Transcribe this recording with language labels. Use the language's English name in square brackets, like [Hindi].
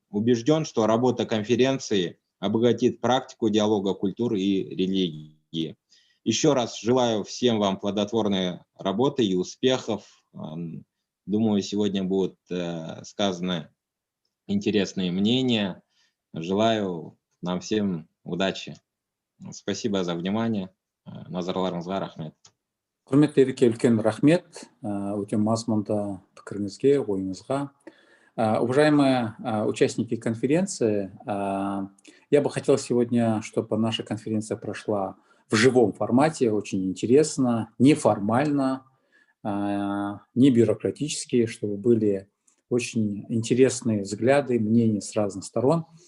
[Russian] Убежден, что работа конференции обогатит практику диалога культур и религии. Еще раз желаю всем вам плодотворной работы и успехов. Думаю, сегодня будут сказаны интересные мнения. Желаю нам всем удачи. Спасибо за внимание. [Kazakh] Назарларыңызға рахмет. Құрметті Ереке, үлкен рахмет. Өте мазмұнды пікіріңізге, ойыңызға. [Russian] Уважаемые участники конференции, я бы хотел сегодня, чтобы наша конференция прошла в живом формате, очень интересно, неформально, не бюрократически, чтобы были очень интересные взгляды, мнения с разных сторон.